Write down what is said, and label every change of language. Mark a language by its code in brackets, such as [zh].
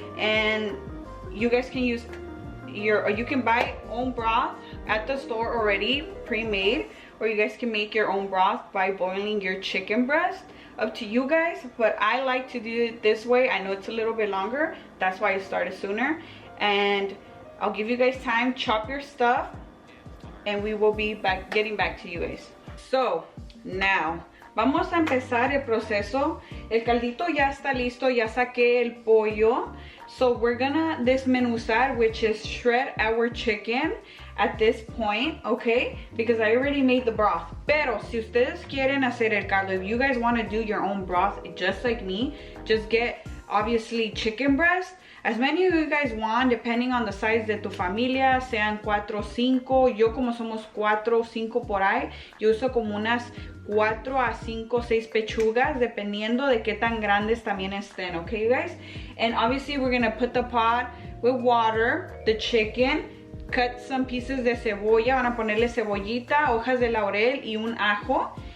[en] And you guys can use or you can buy own broth at the store already pre-made, or you guys can make your own broth by boiling your chicken breast. Up to you guys, but I like to do it this way. I know it's a little bit longer, that's why I started sooner. And I'll give you guys time, chop your stuff, and we will be getting back to you guys. So now, [es] vamos a empezar el proceso. El caldito ya está listo, ya saqué el pollo. [en] So we're gonna desmenuzar, which is shred our chicken at this point, okay? Because I already made the broth. [es] Pero si ustedes quieren hacer el caldo, [en] if you guys want to do your own broth just like me, just get obviously chicken breast. As many of you guys want, depending on the size [es] de tu familia, sean 4 o 5. Yo como somos 4 o 5 por ahí, yo uso como unas 4 a 5 o 6 pechugas, dependiendo de qué tan grandes también estén, [en] okay you guys? And obviously we're gonna put the pot with water, the chicken, cut some pieces [es] de cebolla, van a ponerle cebollita, hojas de laurel y un ajo.